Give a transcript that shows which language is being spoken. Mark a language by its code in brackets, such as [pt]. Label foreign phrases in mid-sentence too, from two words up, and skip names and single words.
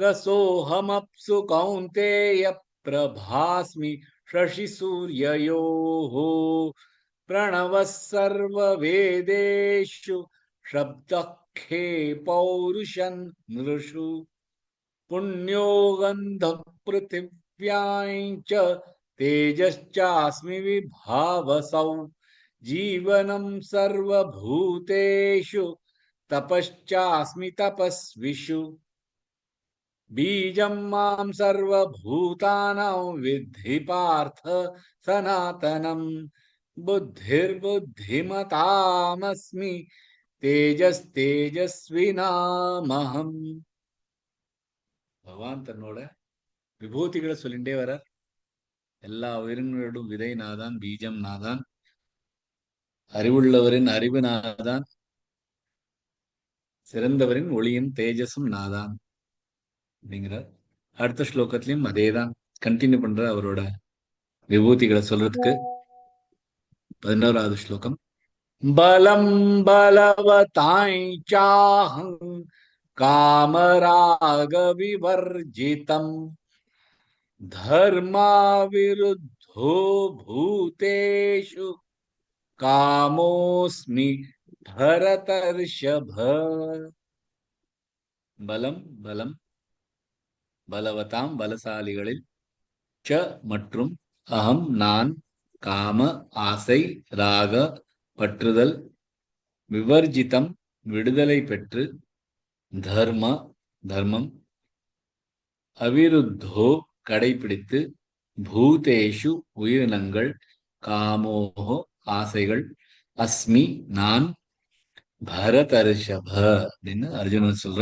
[sa] रसोऽहमप्सु कौन्तेय प्रभास्मि शशिसूर्ययोः प्रणवः सर्ववेदेषु शब्दः खे पौरुषन् नृषु पुण्यो गन्धः पृथिव्यां च तेजश्चास्मि विभावसौ जीवनं सर्वभूतेषु तपश्चास्मि तपस्विषु बीजं मां सर्वभूतानां विद्धि पार्थ सनातनं बुद्धिर्बुद्धिमतामस्मि तेजस्तेजस्विनामहम्. [ta] பகவான் தன்னோட விபூதிகளை சொல்லிட்டே வரார். எல்லா உயிரினங்களோடும் விதை நாதான், பீஜம் நாதான், அறிவுள்ளவரின் அறிவு நாதான், சிறந்தவரின் ஒளியும் தேஜஸும் நாதான் அப்படிங்கிறார். அடுத்த ஸ்லோகத்திலையும் அதேதான் கண்டினியூ பண்ற அவரோட விபூதிகளை சொல்றதுக்கு. 11வது ஸ்லோகம். [sa] बलं बलवतां चाहं कामराग विवर्जितम् धर्मा विरुद्धो भूतेषु कामोस्मि भरतर्षभ. बलं बलं बलवतां [ta] பலசாலிகளில், ச மற்றும், அகம் நான், காம ஆசை, ராக பற்றுதல், விவர்ஜிதம் விடுதலை பெற்று, தர்ம தர்மம், அவிருத்தோ கடைபிடித்து, பூதேஷு உயிரினங்கள், காமோஹோ ஆசைகள், அஸ்மி நான், பரதர்ஷப அப்படின்னு அர்ஜுனன் சொல்ற.